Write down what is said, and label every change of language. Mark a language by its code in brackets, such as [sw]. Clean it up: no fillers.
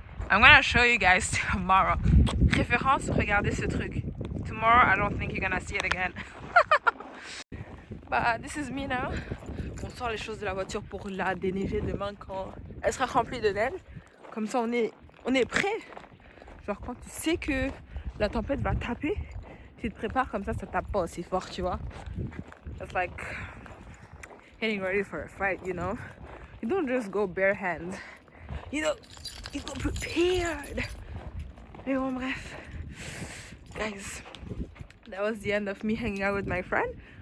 [en] I'm gonna show you guys tomorrow. [fr] Référence, regardez ce truc. [en] Tomorrow, I don't think you're gonna see it again. Bah, this is me now. [fr] On sort les choses de la voiture pour la déneiger demain quand elle sera remplie de neige. Comme ça, on est prêt. Genre quand tu sais que la tempête va taper, tu te prépares comme ça tape pas aussi fort, tu vois. [en] It's like getting ready for a fight, you know. You don't just go bare hands. You know, you go prepared. [fr] Mais bon, bref. [en] Guys, that was the end of me hanging out with my friend.